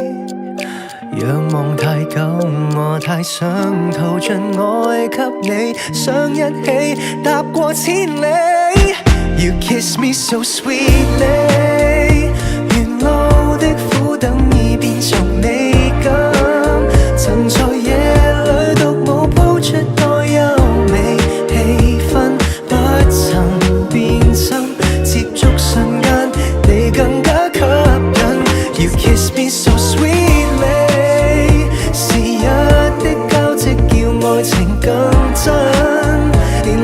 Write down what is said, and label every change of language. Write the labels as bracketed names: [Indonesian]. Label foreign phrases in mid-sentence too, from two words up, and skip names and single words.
[Cantonese] 仰望太久，我太想逃盡愛給你，想一起踏過千里。 [English] You kiss me so sweetly， [Cantonese] 沿路的苦等已變做美感，曾在夜裏獨舞譜出多優美氣氛，不曾變心，接觸瞬間你更加吸引。 [English] You kiss me so sweetly， [Cantonese] 時日的交織叫愛情更真，連